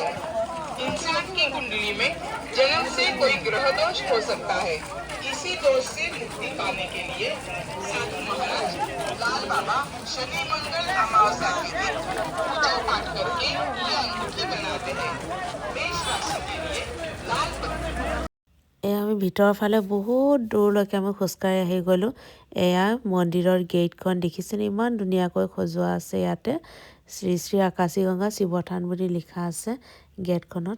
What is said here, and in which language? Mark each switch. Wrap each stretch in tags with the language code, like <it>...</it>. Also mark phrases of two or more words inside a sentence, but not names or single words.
<hi>इंसान की कुंडली में जन्म से कोई ग्रह दोष हो सकता है। इसी दोष से मुक्ति पाने के लिए साधु महाराज लाल बाबा शनि मंगल अमावस्या के दिन पूजा पाठ करके ये अंगूठी बनाते हैं। मेष राशि के लिए लाल पत्थर।</hi> <as>এয়া আমি ভিতৰৰ ফালে বহুত দূৰলৈকে আমি খোজকাঢ়ি আহি গ'লোঁ। এয়া মন্দিৰৰ গেটখন দেখিছেনে, ইমান ধুনীয়াকৈ সজোৱা আছে। ইয়াতে শ্ৰী শ্ৰী আকাশীগংগা শিৱথান বুলি লিখা আছে গেটখনত।</as>